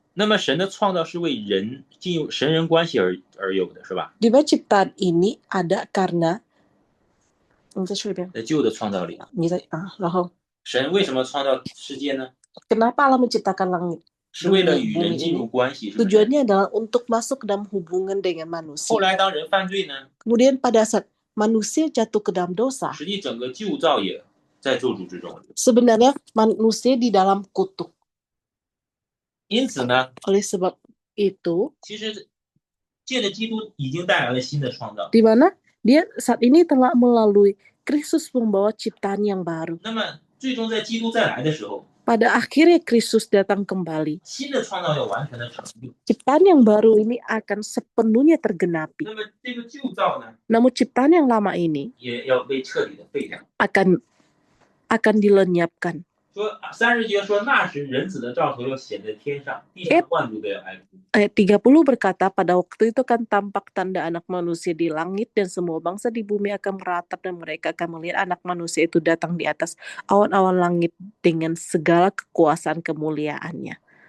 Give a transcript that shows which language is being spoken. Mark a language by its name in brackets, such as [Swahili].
[Chinese] 那么神的创造是为人进入神人关系而有的，是吧？ [Indonesian] di mana ciptaan ini ada karena [Chinese] 在旧的创造里， 神为什么创造世界呢？ [Indonesian] kenapa Allah menciptakan langit? [Chinese] 是为了与人进入关系，是不是？ [Indonesian] Tujuannya adalah untuk masuk ke dalam hubungan dengan manusia. [Chinese] 后来当人犯罪呢， [Indonesian] Kemudian pada saat manusia jatuh ke dalam dosa, [Chinese] 实际整个旧造也在咒诅之中。 [Indonesian] sebenarnya manusia di dalam kutuk. [Chinese] 因此呢， [Indonesian] Oleh sebab itu, [Chinese] 其实借着基督已经带来了新的创造。 [Indonesian] di mana dia saat ini telah melalui Kristus membawa ciptaan yang baru. [Chinese] 那么最终在基督再来的时候， [Indonesian] Pada akhirnya Kristus datang kembali. [Chinese] 新的创造要完全的成就。 [Indonesian] Ciptaan yang baru ini akan sepenuhnya tergenapi. [Chinese] 那么这个旧造呢， [Indonesian] Namun ciptaan yang lama ini [Chinese] 也要被彻底的废掉。 [Indonesian] akan dilenyapkan. [Chinese] 说30节说，那时人子的兆头要显在天上，地上万族都要哀哭。 [Indonesian] Ayat 30 berkata, pada waktu itu kan tampak tanda anak manusia di langit dan semua bangsa di bumi akan meratap dan mereka akan melihat anak manusia itu datang di atas awan-awan langit dengan segala kekuasaan kemuliaannya.